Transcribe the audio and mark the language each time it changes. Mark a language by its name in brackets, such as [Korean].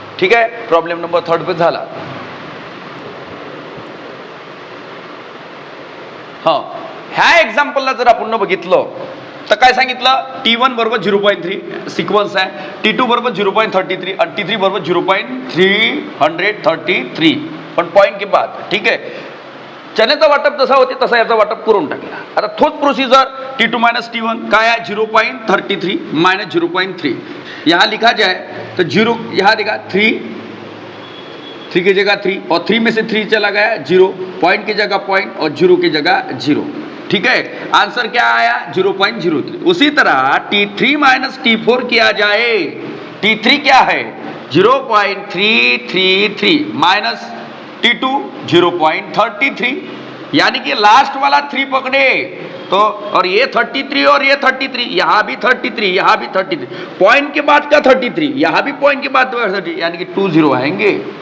[Marathi] ठीक है, problem number 3 पे झाला। हाँ, ह्या एक्झाम्पलला जर आपण बघितलं तर काय सांगितलं, T1 बरोबर 0.3 सिक्वेन्स आहे, T2 बरोबर 0.33, आणि T3 बरोबर 0.333, पण [Hindi] पॉइंट के बाद। [Marathi] ठीक है, चण्याचा वाटप जसा होते तसा याचा वाटप करून टाकला। आता तोच प्रोसिजर [Hindi] T2 माइनस T1 काय है 0.33 माइनस 0.3, यहाँ लिखा जाए तो 0, यहाँ देखा 3 की जगह 3, और 3 में से 3 चला गया 0, पॉइंट की जगह पॉइंट, और 0 की जगह 0। ठीक है, आंसर क्या आया 0.03। उसी तरह T3 माइनस T4 किया जाए, T3 क्या है 0.333 माइनस T2 0.33, यानी कि लास्ट वाला 3 पकड़े तो, और ये 33 और ये 33, यहां भी 33, यहां भी 33, पॉइंट के बाद का 33, यहां भी पॉइंट के बाद 33, यानी कि 2 0 आएंगे।